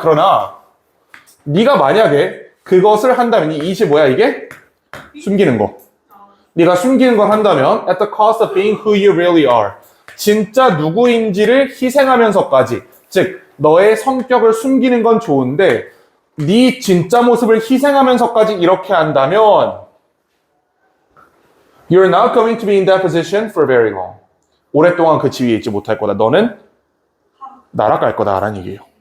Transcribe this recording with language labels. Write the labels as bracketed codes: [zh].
[ko] 그러나 네가 만약에 그것을 한다면 이게 뭐야 이게? 숨기는 거. 네가 숨기는 걸 한다면 [en] at the cost of being who you really are. [ko] 진짜 누구인지를 희생하면서까지, 즉 너의 성격을 숨기는 건 좋은데 네 진짜 모습을 희생하면서까지 이렇게 한다면 [en] you're not going to be in that position for very long. [ko] 오랫동안 그 지위에 있지 못할 거다. 너는 날아갈 거다라는 얘기예요.